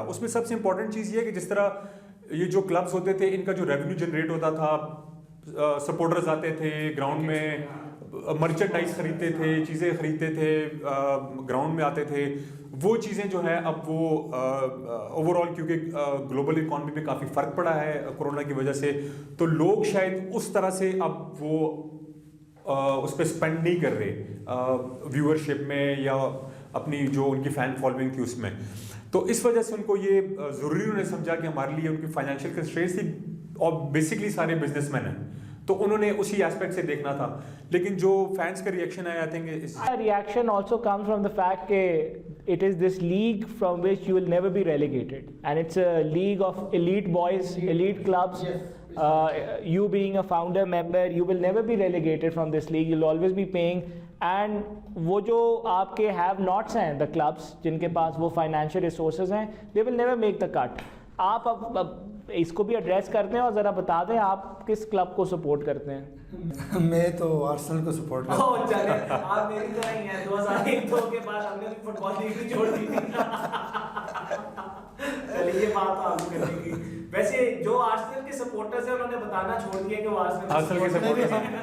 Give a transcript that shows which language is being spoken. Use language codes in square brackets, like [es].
[ur] اس میں سب سے امپورٹنٹ چیز یہ ہے کہ جس طرح یہ جو کلبز ہوتے تھے, ان کا جو ریونیو جنریٹ ہوتا تھا, سپورٹرز آتے تھے گراؤنڈ میں, مرچنڈائز خریدتے تھے, چیزیں خریدتے تھے, گراؤنڈ میں آتے تھے, وہ چیزیں جو ہے اب وہ اوور آل کیونکہ گلوبل اکانومی میں کافی فرق پڑا ہے کورونا کی وجہ سے, تو لوگ شاید اس طرح سے اب وہ اس پہ اسپینڈ نہیں کر رہے ویورشپ میں یا اپنی جو ان کی فین فالوئنگ تھی اس میں. تو اس وجہ سے ان کو یہ ضروری انہوں نے سمجھا کہ ہمارے لیے ان کی فائنینشیل کنسٹرینٹس تھی, اور بیسکلی سارے بزنس مین ہیں تو انہوں نے اسی ایسپیکٹ سے دیکھنا تھا. لیکن جو فینس کا ریئیکشن ہے, [en] I think reaction also comes from the fact کہ it is this league from which you will never be relegated, and it's a league of elite boys, elite clubs. You being a founder member, you will never be relegated from this league. You'll always be paying. And [ur] وہ جو آپ کے [en] have nots ہیں, the clubs [ur] جن کے پاس وہ [en] financial resources ہیں, they will never make the cut. [ur] آپ اب اس کو بھی ایڈریس کرتے ہیں اور ذرا بتا دیں آپ کس کلب کو سپورٹ کرتے ہیں. میں تو آرسنل کو سپورٹ کرتا ہوں. چلیں آپ میری طرح ہی ہیں, 2001-2 کے بعد ہم نے بھی فٹ بال لیگ بھی چھوڑ دی تھی. چلیے یہ بات تو آپ کرنے کی. ویسے جو آرسنل کے سپورٹرز ہیں انہوں نے بتانا چھوڑ دیا کہ وہ آرسنل کے سپورٹرز ہیں,